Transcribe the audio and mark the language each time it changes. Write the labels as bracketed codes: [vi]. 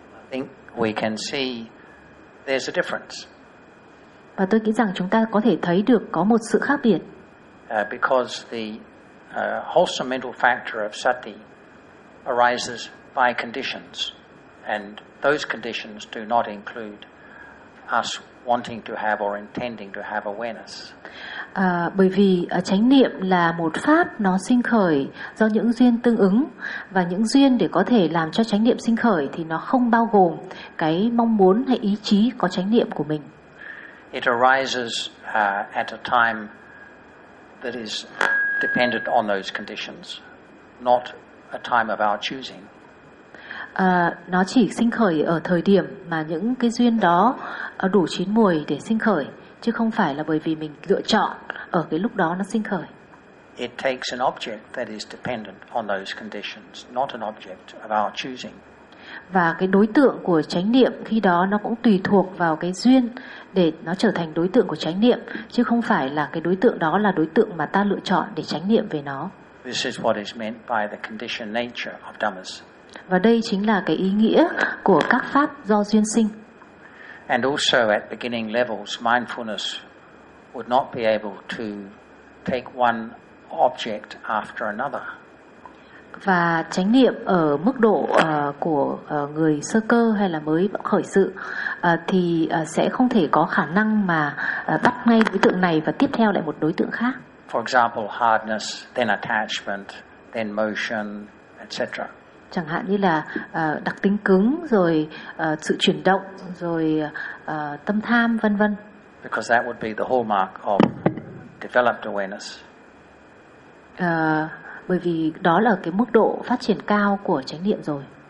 [en] I think we can see there's a difference. [vi] Và tôi nghĩ rằng chúng ta có thể thấy được có một sự khác biệt. [en] Because the wholesome mental factor of sati arises by conditions, and those conditions do not include us wanting to have or intending to have awareness. [vi] Bởi vì chánh niệm là một pháp, nó sinh khởi do những duyên tương ứng, và những duyên để có thể làm cho chánh niệm sinh khởi thì nó không bao gồm cái mong muốn hay ý chí có chánh niệm của mình. [en] It arises at a time that is dependent on those conditions, not a time of our choosing. [vi] Nó chỉ sinh khởi ở thời điểm mà những cái duyên đó đủ chín muồi để sinh khởi, chứ không phải là bởi vì mình lựa chọn ở cái lúc đó nó sinh khởi. [en] It takes an object that is dependent on those conditions, not an object of our choosing. [vi] Và cái đối tượng của chánh niệm khi đó nó cũng tùy thuộc vào cái duyên để nó trở thành đối tượng của chánh niệm, chứ không phải là cái đối tượng đó là đối tượng mà ta lựa chọn để chánh niệm về nó. [en] This is what is meant by the conditioned nature of dhammas. [vi] Và đây chính là cái ý nghĩa của các pháp do duyên sinh. [en] And also at beginning levels, mindfulness would not be able to take one object after another. [vi] Và chánh niệm ở mức độ của người sơ cơ hay là mới khởi sự thì sẽ không thể có khả năng mà bắt ngay đối tượng này và tiếp theo lại một đối tượng khác. [en] For example, hardness, then attachment, then motion, etc. [vi] Chẳng hạn như là đặc tính cứng, rồi sự chuyển động, rồi tâm tham, vân vân. [en] Because that would be the hallmark of developed awareness. [vi] Bởi vì đó là cái mức độ phát triển cao của chánh niệm rồi.